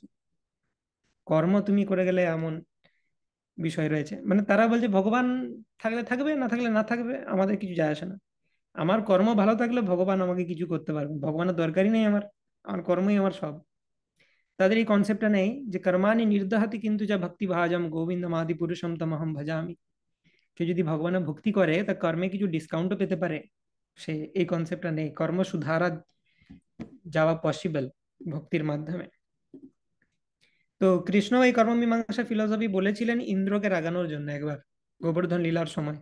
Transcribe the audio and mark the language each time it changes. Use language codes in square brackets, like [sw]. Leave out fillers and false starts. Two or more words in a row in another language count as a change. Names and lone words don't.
[bn] কর্ম তুমি করে গেলে এমন বিষয় রয়েছে, মানে তারা বলছে ভগবান থাকলে থাকবে, না থাকলে না থাকবে, আমাদের কিছু যায় আসে না, আমার কর্ম ভালো থাকলে ভগবান আমাকে কিছু করতে পারবে, ভগবানের দরকারই নেই আমার, আমার কর্মই আমার সব। তাদের এই কনসেপ্টটা নেই যে [sa] কর্মাণি নির্দহতি কিন্তু যা ভক্তি ভাজম গোবিন্দম আদি পুরুষম তমহম ভজামি। [bn] কেউ যদি ভগবানের ভক্তি করে তা কর্মে কিছু ডিসকাউন্টও পেতে পারে, সে এই কনসেপ্টটা নেই, কর্ম সুধারা যাওয়া পসিবল ভক্তির মাধ্যমে। তো কৃষ্ণ এই কর্মমীমাংসা ফিলোসফি বলেছিলেন ইন্দ্রকে রাগানোর জন্য একবার, গোবর্ধন লীলার সময়।